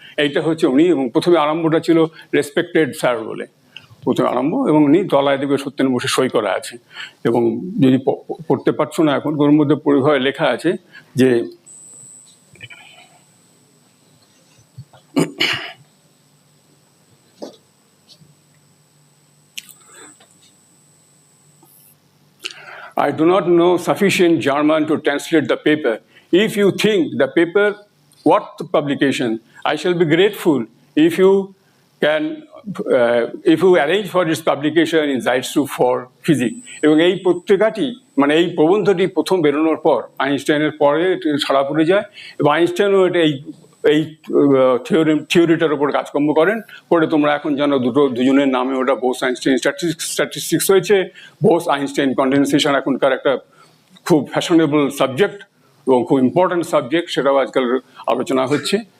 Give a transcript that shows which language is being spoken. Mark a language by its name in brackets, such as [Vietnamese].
[Bangla] এইটা হচ্ছে উনি, এবং প্রথমে আরম্ভটা ছিল রেসপেক্টেড স্যার বলে প্রথমে আরম্ভ, এবং উনি তলায় দেখবে সত্যেন্দ্র বসে সই করা আছে, এবং যদি পড়তে পারছো না এখন, ওর মধ্যে পরিভাবে লেখা আছে যে [English] I do not know sufficient German to translate the paper. If you think the paper worth the publication, I shall be grateful if you can, if you arrange for its publication in Zeitschrift for Physics. [Bangla] এবং এই পত্রিকাটি, মানে এই প্রবন্ধটি প্রথম বেরোনোর পর, আইনস্টাইনের পরে ছাড়া পড়ে যায়, এবং আইনস্টাইনও এটা এই থিওরিটার উপর কাজকর্ম করেন, পরে তোমরা এখন জানো দুজনের নামে ওটা বোস আইনস্টাইন স্ট্যাটিস্টিক্স হয়েছে। বোস আইনস্টাইন কন্ডেনসেশন এখনকার একটা খুব ফ্যাশনেবল সাবজেক্ট এবং খুব ইম্পর্টেন্ট সাবজেক্ট, সেটাও আজকাল আলোচনা হচ্ছে।